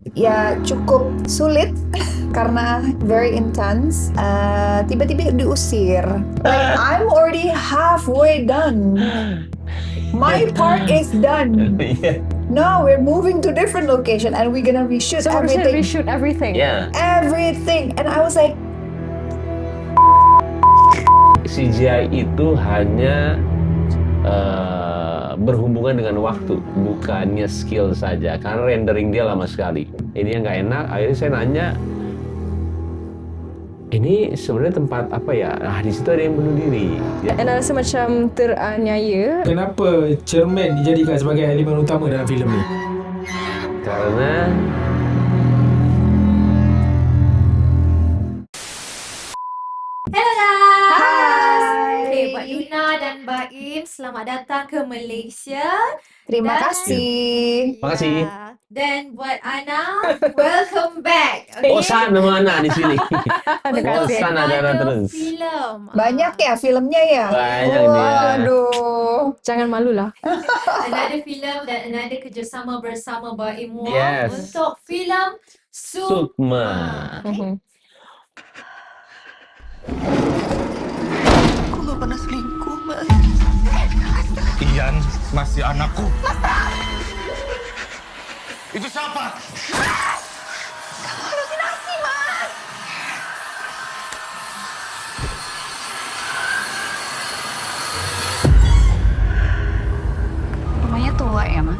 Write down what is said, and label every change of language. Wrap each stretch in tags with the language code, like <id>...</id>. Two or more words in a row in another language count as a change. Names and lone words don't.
<id>ya cukup sulit karena</id> <en>very intense.</en> <id>Tiba-tiba diusir.</id> <en>Like I'm already halfway done. My part is done. Yeah. No, we're moving to different location and we're gonna reshoot So we're everything. reshoot everything. Yeah. Everything. And I was like,</en> <id>CGI itu hanya berhubungan dengan waktu, bukannya skill saja. Karena rendering dia lama sekali. Ini yang nggak enak. Akhirnya saya nanya, ini sebenarnya tempat apa ya? Nah, di situ ada yang bunuh diri. Ya.</id> <ms>And rasa macam teraniaya. Kenapa cermin dijadikan sebagai elemen utama dalam filem ni?</ms> <id>Karena</id> <en>Hello guys.</en> <ms>Hai. Okay, Mbak Luna dan Mbak Im, selamat datang ke Malaysia. terima Dan- kasih.</ms> <id>Makasih.</id> <ms>Ya. Dan buat Ana,</ms> <en>welcome back.</en> <ms>oh sana mana di sini? Untuk Bosan ada</ms> <en>another</en> <ms>terus. filem.</ms> <id>Banyak ya filmnya ya?</id> <ms>Banyak dia.</ms> <id>Waduh.</id> <ms>Jangan malulah. Another filem dan another kerjasama bersama Mbak Im Wong</ms> <en>Yes.</en> <ms>untuk filem Sukma. Mhm.</ms> <id>Aku gak pernah selingkuh, Mas. Ian masih anakku. Itu siapa? Rumahnya tua ya, Mas?</id>